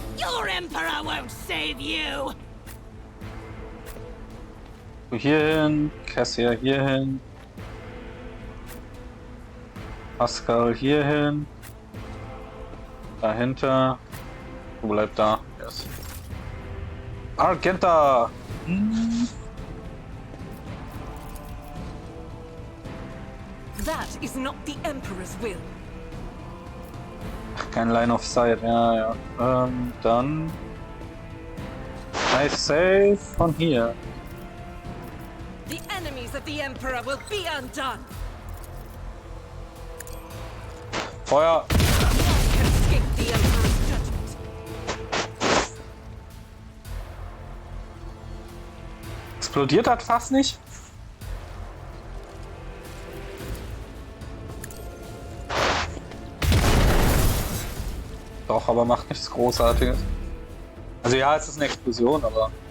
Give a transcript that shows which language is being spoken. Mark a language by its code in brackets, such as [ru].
[en] Your emperor won't save you! [de] Du hier hin, Cassia hier hin. Pascal hier hin. Dahinter. Du bleib da. Yes. Argenta! [en] That is not the Emperor's will. [de] Kein Line of Sight, ja. Dann. I save von hier. [en] The enemies of the Emperor will be undone. [de] Feuer! [en] None can escape the Emperor's judgment. [de] Explodiert das fast nicht? Doch, aber macht nichts Großartiges. Also ja, es ist eine Explosion, aber...